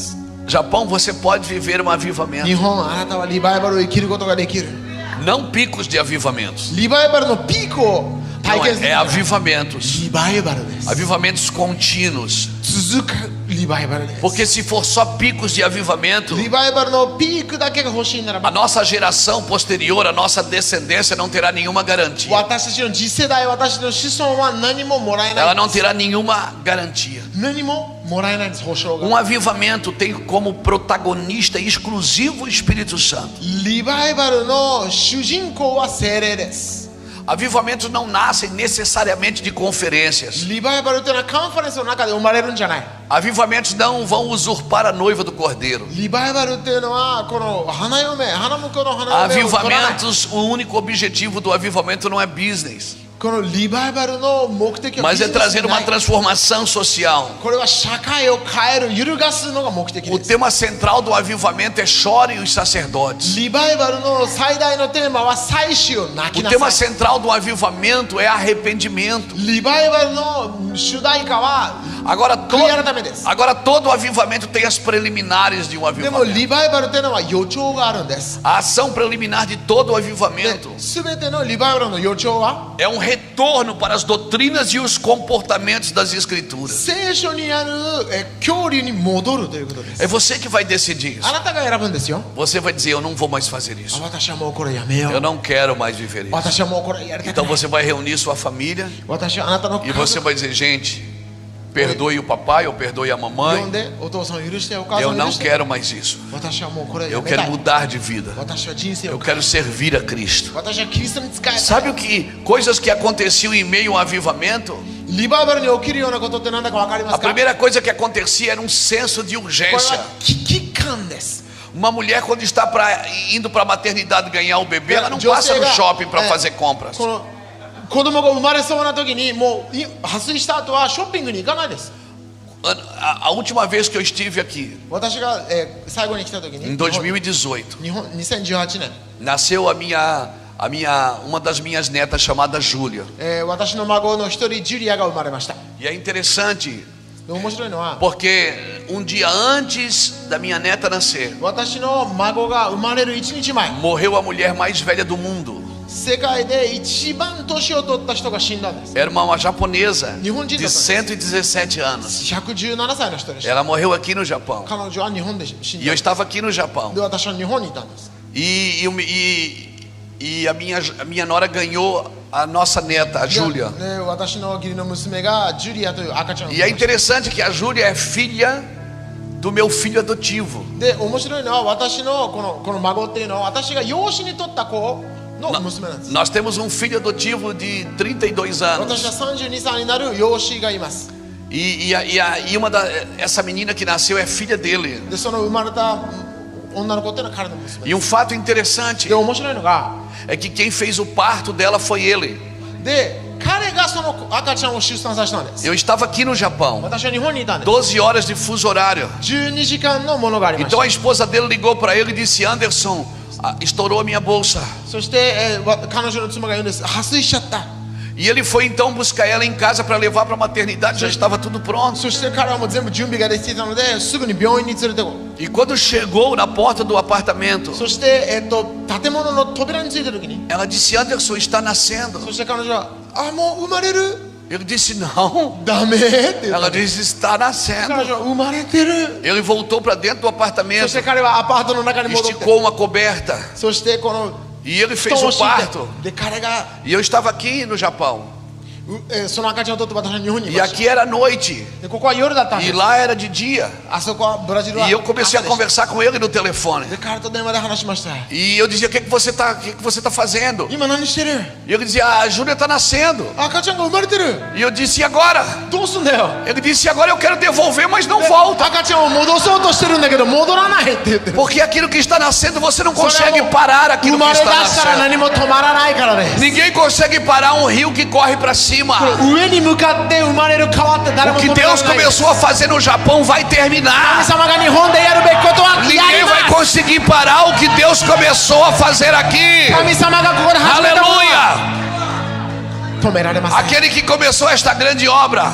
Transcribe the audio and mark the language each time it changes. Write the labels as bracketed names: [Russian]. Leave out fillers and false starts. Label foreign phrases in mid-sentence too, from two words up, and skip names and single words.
[Portuguese] Japão, você pode viver um [Japanese] 日 [Portuguese] avivamento. [Japanese] 本あなたはリバイバルを生きることができる [Portuguese] Não picos de avivamentos. [Japanese] リバイバルのピークを体 [Portuguese] Não, [Japanese] 験する [Portuguese] é avivamentos. [Japanese] リバイバルです [Portuguese] Avivamentos contínuos. [Japanese] 続くリバイバルです [Portuguese] Porque se for só picos de avivamento, [Japanese] リバイバルのピークだけが欲しいなら [Portuguese] a [Japanese] ば [Portuguese] nossa geração posterior, a nossa descendência não terá nenhuma garantia. [Japanese] 私たちの次世代私たちの子孫は何ももらえな [Portuguese] Ela [Japanese] い [Portuguese] não terá nenhuma garantia. [Japanese] 何ももらえないんです保証が [Portuguese] Um avivamento tem como protagonista exclusivo o Espírito Santo. [Japanese] リバイバルの主人公は聖霊です [Portuguese] Avivamentos não nascem necessariamente de conferências. [Japanese] リバイバルというのはカンファレンスの中で生まれるんじゃない [Portuguese] Avivamentos não vão usurpar a noiva do cordeiro. [Japanese] リバイバルっていうのはこの花婿の花嫁を取らない [Portuguese] Avivamentos, o único objetivo do avivamento não é business, [Japanese] このリバイバルの目的は [Portuguese] mas [Japanese] ビ [Portuguese] é [Japanese] ジネス [Portuguese] trazer [Japanese] じゃな [Portuguese] uma [Japanese] い [Portuguese] transformação social. [Japanese] これは社会を変える揺るがすのが目的 [Portuguese] O [Japanese] です [Portuguese] tema central do avivamento é chorem os sacerdotes. [Japanese] リバイバルの最大のテーマは祭司を泣き [Portuguese] O [Japanese] な [Portuguese] tema [Japanese] さい [Portuguese] central do avivamento é arrependimento. [Japanese] リバイバルの主題歌は [Portuguese] Agora [Japanese] 悔い改めです [Portuguese] agora todo avivamento tem as preliminares de um [Japanese] でも [Portuguese] avivamento. [Japanese] リバイバルっていうのは予兆があるんです [Portuguese] A ação preliminar de todo o avivamento [Japanese] 全てのリバイバルの予兆は [Portuguese] é um retorno para as doutrinas e os comportamentos das escrituras. [Japanese] 聖書にある教理に戻るということです [Portuguese] É você que vai decidir [Japanese] あ [Portuguese] isso. [Japanese] なたが選ぶんですよ [Portuguese] Você vai dizer: eu não vou mais fazer isso. [Japanese] 私はもうこれやめよ [Portuguese] Eu [Japanese] う [Portuguese] não quero mais viver isso. [Japanese] 私はもうこれやりたく [Portuguese] Então [Japanese] ない [Portuguese] você vai reunir sua família [Japanese] 私はあなたの [Portuguese] e [Japanese] 家 [Portuguese] você [Japanese] 族 [Portuguese] vai dizer: gente, perdoe o papai ou perdoe a [Japanese] 呼ん [Portuguese] mamãe. [Japanese] でお父さんを許してお母さ [Portuguese] Eu [Japanese] んを許 [Portuguese] não [Japanese] して [Portuguese] quero mais isso. [Japanese] 私はもうこれや [Portuguese] Eu [Japanese] めた [Portuguese] quero [Japanese] い [Portuguese] mudar de vida. [Japanese] 私は人生 [Portuguese] Eu [Japanese] を変え [Portuguese] quero servir a Cristo. [Japanese] 私はキリストに仕えたい [Portuguese] Sabe o que coisas que aconteciam em meio ao avivamento? [Japanese] リバイバルに起きるようなことって何だか分かりま [Portuguese] A [Japanese] すか？こ [Portuguese] primeira coisa que acontecia era um senso de [Japanese] れ [Portuguese] urgência. [Japanese] は危機感です。 [Portuguese] Uma mulher, quando está indo para a maternidade ganhar o bebê, ela não passa no shopping para fazer compras. [Japanese] この子供が生まれそうな時にもう破水した後はショッピングに行かないです。 [Portuguese] A última vez que eu estive aqui, [Japanese] 私が、最後に来た時に [Portuguese] em 2018, [Japanese] 2018年、 [Portuguese] nasceu uma das minhas netas chamada Júlia. [Japanese] 私の孫の一人ジュリアが生まれました。 [Portuguese] E é interessante [Japanese] で面白いのは [Portuguese] porque um dia antes da minha neta nascer, [Japanese] 私の孫が生まれる1日前、 [Portuguese] morreu a mulher mais velha do mundo. [Japanese] 世界で一番年を取った人が死んだんです。 [Portuguese] Era uma japonesa de [Japanese] 日本人だったんです。 [Portuguese] 117 anos. [Japanese] 117歳の人でした。 [Portuguese] Ela morreu aqui no Japão. [Japanese] 彼女は日本で死ん [Portuguese] E eu [Japanese] だ。 [Portuguese] estava aqui no Japão. [Japanese] で私は日本にいたんです。 [Portuguese] E a minha nora ganhou a nossa neta, a Júlia. [Japanese] で私の義理の娘がジュリアという赤ちゃんを [Portuguese] E é interessante que a Júlia é filha do meu filho adotivo. [Japanese] で面白いのは私のこの孫っていうのは私が養子に取った子の娘なんです。 [Portuguese] Nós temos um filho adotivo de 32 [Japanese] 私 [Portuguese] anos. [Japanese] は32歳になる養子がいます。 [Portuguese] Essa menina que nasceu é filha dele. [Japanese] でその生まれた女の子っていうのは彼の娘 [Portuguese] E um fato interessante [Japanese] で面白いのが [Portuguese] é que quem fez o parto dela foi ele. [Japanese] で彼がその赤ちゃんを出産させたんです。 [Portuguese] Eu estava aqui no Japão, [Japanese] 私は日本にいたんです。 [Portuguese] 12 horas de fuso horário. [Japanese] 12 時間のものがありまし [Portuguese] Então [Japanese] た。 [Portuguese] a esposa dele ligou para ele e disse: Anderson, estourou a minha bolsa. [Japanese] そして、彼女の妻が言うんです。破水しちゃった。 [Portuguese] E ele foi então buscar ela em casa para levar para a maternidade, já estava tudo pronto. [Japanese] そして彼はもう全部準備ができていたのですぐに病院に連れてこう。 [Portuguese] E quando chegou na porta do apartamento, [Japanese] そして、建物の扉についた時に [Portuguese] ela disse: Anderson, está nascendo. [Japanese] そして彼女はもう生まれる [Portuguese] Ele disse: Não. [Japanese] ダメって言った [Portuguese] Ela disse: Está [Japanese] 彼 [Portuguese] nascendo. [Japanese] 女は生まれてる [Portuguese] Ele voltou para dentro do [Japanese] そ [Portuguese] apartamento, [Japanese] して彼はアパートの中に戻って [Portuguese] esticou uma coberta [Japanese] そしてこの [Portuguese] e ele [Japanese] 布 [Portuguese] fez [Japanese] 団を [Portuguese] o [Japanese] 敷い [Portuguese] parto. [Japanese] てで彼が [Portuguese] E eu estava aqui no Japão. [Japanese] その赤ちゃんを取って私は日本にい [Portuguese] E [Japanese] ました [Portuguese] aqui era noite [Japanese] でここは夜だったんで [Portuguese] e [Japanese] す [Portuguese] lá era de dia. [Japanese] あそこはブラジルは [Portuguese] E eu comecei a [Japanese] 朝でした [Portuguese] conversar com ele no telefone. [Japanese] で彼と電話で話しました [Portuguese] E eu dizia: O que você está fazendo? [Japanese] 今何してる [Portuguese] E ele dizia: A Júlia está nascendo. [Japanese] 赤ちゃんが生まれてる [Portuguese] E eu disse: E agora? [Japanese] どうすんだよ [Portuguese] Ele disse: Agora eu quero devolver, mas não volta. [Japanese] 赤ちゃんを戻そうとしてるんだけど戻らないって言ってる [Portuguese] Porque aquilo que está nascendo, você não [Japanese] それ [Portuguese] consegue [Japanese] はもう [Portuguese] parar [Japanese] 生 [Portuguese] aquilo que [Japanese] まれ出 [Portuguese] está [Japanese] したら [Portuguese] nascendo. [Japanese] 何も止まらないからです [Portuguese] Ninguém consegue parar um rio que corre para cima. [Japanese] 上に向かって生まれる川って誰 [Portuguese] O [Japanese] も [Portuguese] que [Japanese] 止めら [Portuguese] Deus [Japanese] れない [Portuguese] começou a fazer no Japão vai [Japanese] 神 [Portuguese] terminar. [Japanese] 様が日本でやるべきことはや [Portuguese] Ninguém [Japanese] り [Portuguese] vai [Japanese] ます [Portuguese] conseguir parar o que Deus começou a fazer aqui. [Japanese] 神様がここで始めたものは [Portuguese] Aleluia! [Japanese] 止められません [Portuguese] Aquele que começou esta grande obra,